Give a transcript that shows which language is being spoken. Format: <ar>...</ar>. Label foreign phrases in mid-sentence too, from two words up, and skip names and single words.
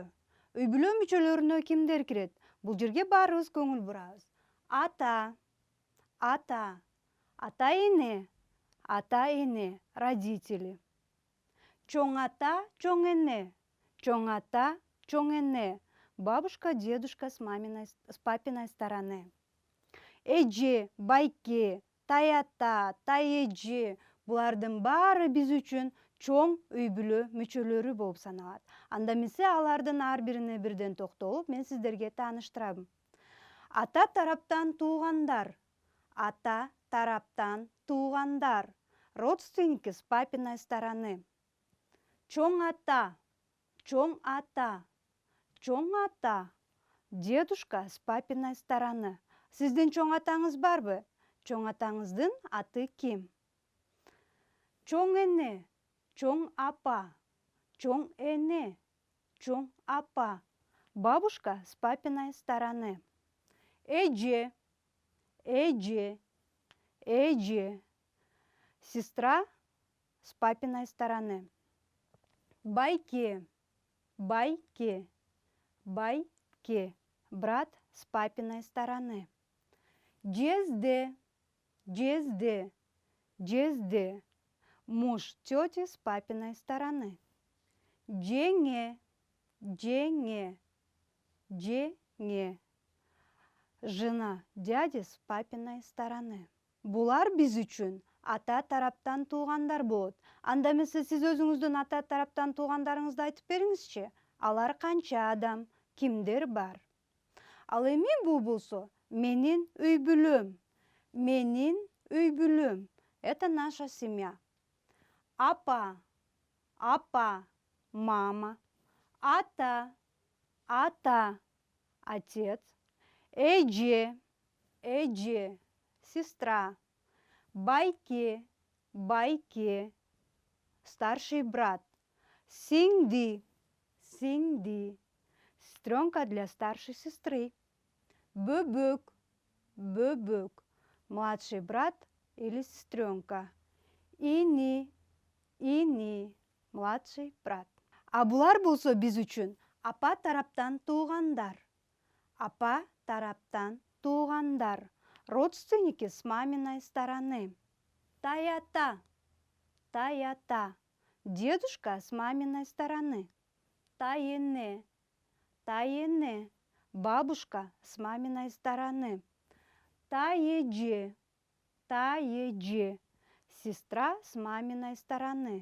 <ky>Үй бүлө мүчөлөрүнө кимдер кирет? Бул жерге баарыбыз көңүл бурабыз. Ата, ата эне, родители. Чоң ата, чоң эне,</ky> <ru>бабушка, дедушка с папиной стороны.</ru> <ky>Эже, байке, тай ата, тай эже, булардын баары биз үчүн чоң үй бүлө мүчөлөрү болуп саналат. Анда эмесе алардын ар бирине бирден токтолуп, мен сиздерге тааныштырам. Ата тараптан туугандар,</ky> <ru>родственники с папиной стороны.</ru> <ky>Чоң ата,</ky> <ru>дедушка с папиной стороны.</ru> <ky>Сиздин чоң атаңыз барбы? Чоң атаңыздын аты ким? Чоң эне, чоң апа,</ky> <ru>бабушка с папиной стороны. Эже, сестра с папиной стороны. Байке, брат с папиной стороны. Жезде, муж тети с папиной стороны. Жеңе, жена дяди с папиной стороны.</ru> <ky>Булар биз үчүн ата тараптан туугандар болот. Анда эмесе сиз өзүңүздүн ата тараптан туугандарыңызды айтып бериңизчи. Алар канча адам, кимдер бар? Ал эми бул болсо менин үй бүлөм.</ky> <ru>Это наша семья. Апа, мама, ата, отец, эже, сестра, байке, старший брат, сиңди, сестренка для старшей сестры, бөбөк, младший брат или сестренка, ини, младший брат.</ru> <ky>А булар болсо биз үчүн апа тараптан туугандар,</ky> <ru>родственники с маминой стороны.</ru> <ky>Тай ата,</ky> <ru>дедушка с маминой стороны.</ru> <ky>Тай эне,</ky> <ru>бабушка с маминой стороны.</ru> <ky>Тай эже,</ky> <ru>сестра с маминой стороны.</ru>